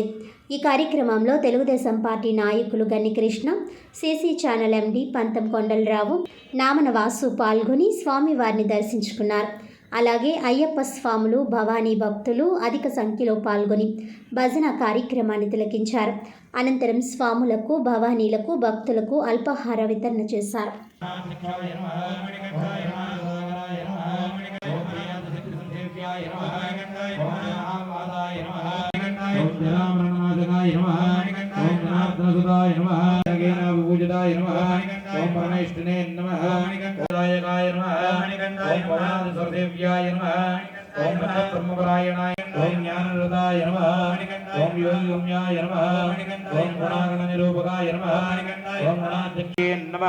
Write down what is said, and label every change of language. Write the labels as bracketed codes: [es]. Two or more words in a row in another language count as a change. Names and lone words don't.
[te] ఈ కార్యక్రమంలో తెలుగుదేశం పార్టీ నాయకులు గన్ని కృష్ణ, సిసి ఛానల్ ఎండి పంతం కొండలరావు, నామన వాసు పాల్గొని స్వామివారిని దర్శించుకున్నారు. అలాగే అయ్యప్ప స్వాములు, భవానీ భక్తులు అధిక సంఖ్యలో పాల్గొని భజన కార్యక్రమాన్ని తిలకించారు. అనంతరం స్వాములకు, భవానీలకు, భక్తులకు అల్పాహార వితరణ చేశారు. [sa] ओम परमेष्ठिने नमः ओदायकाय नमः ओम परादेव्याय नमः ओम ब्रह्मपरायणाय ओम ज्ञानरदाय नमः ओम योगिगम्याय नमः ओम गुणागण निरूपकाय नमः ओम गणाध्यक्षे नमः